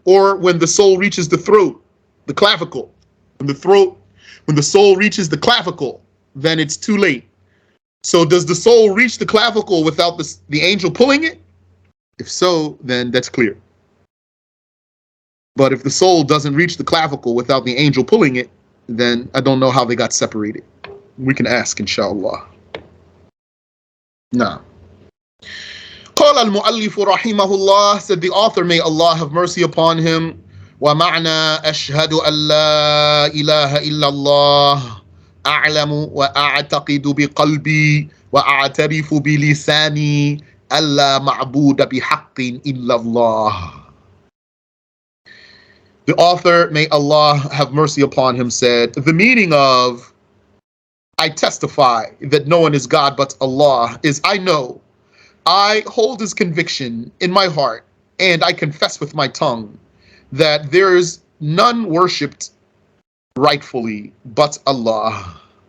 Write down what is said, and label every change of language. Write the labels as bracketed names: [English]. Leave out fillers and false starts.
[English] Or when the soul reaches the throat, the clavicle, when the soul reaches the clavicle, then it's too late. So does the soul reach the clavicle without the angel pulling it? If so, then that's clear. But if the soul doesn't reach the clavicle without the angel pulling it, then I don't know how they got separated. We can ask, inshallah. [Arabic] Now, قال المؤلف رحمه الله, [English] said the author, may Allah have mercy upon him, [Arabic] ومعنى أشهد أن لا إله إلا الله أعلم وأعتقد بقلبي وأعترف بلساني ألا معبود بحق إلا الله. [English] The author, may Allah have mercy upon him, said, the meaning of I testify that no one is God but Allah is I know, I hold his conviction in my heart, and I confess with my tongue that there is none worshipped rightfully but Allah.